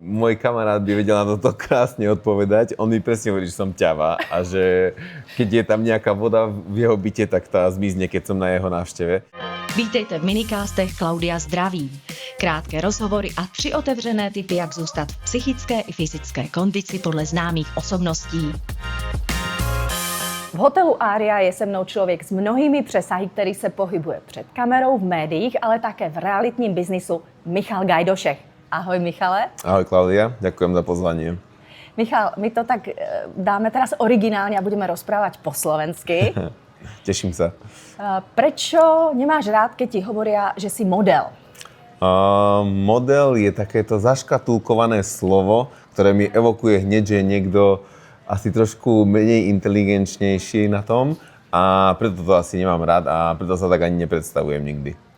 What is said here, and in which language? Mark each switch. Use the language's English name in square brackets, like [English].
[Slovak] môj kamarát by vedel na toto krásne odpovedať. On mi presne hovorí, že som ťava a že keď je tam nejaká voda v jeho byte, tak tá zmizne, keď som na jeho návšteve. [Czech] Vítejte v minikastech Klaudia zdraví. Krátké rozhovory a 3 otevřené tipy, jak zůstat v psychické i fyzické kondici podle známých osobností. V hotelu Aria je se mnou člověk s mnohými přesahy, který se pohybuje před kamerou, v médiích, ale také v realitním biznisu, Michal Gajdošek. Ahoj, Michale. [Slovak] Ahoj, Klaudia, ďakujem za pozvanie. Michal, my to tak dáme teraz originálne a budeme rozprávať po slovensky. Teším sa. Prečo nemáš rád, keď ti hovoria, že si model? Model je takéto zaškatulkované slovo, ktoré mi evokuje hneď, že je niekto asi trošku menej inteligenčnejší na tom a preto to asi nemám rád a preto sa tak ani nepredstavujem nikdy.